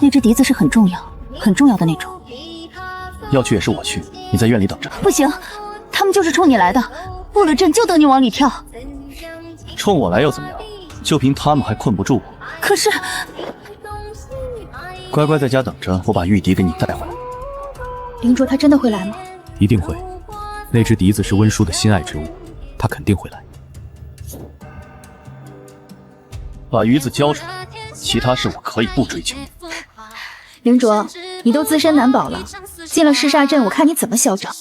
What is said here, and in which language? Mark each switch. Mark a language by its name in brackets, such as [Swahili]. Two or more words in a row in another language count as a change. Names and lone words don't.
[Chinese] 那隻笛子是很重要的那種。要去也是我去，你在院裡等着。不行，他們就是衝你來的，布了陣就等你往裡跳。衝我來又怎麼樣？就憑他們還困不住我。可是，乖乖在家等着，我把玉笛給你帶回來。凌卓他真的會來嗎？一定會，那隻笛子是溫書的心愛之物，他肯定會來。把魚子交出來，其他事我可以不追究。凌卓，你都自身難保了，進了噬煞陣，我看你怎麼囂張。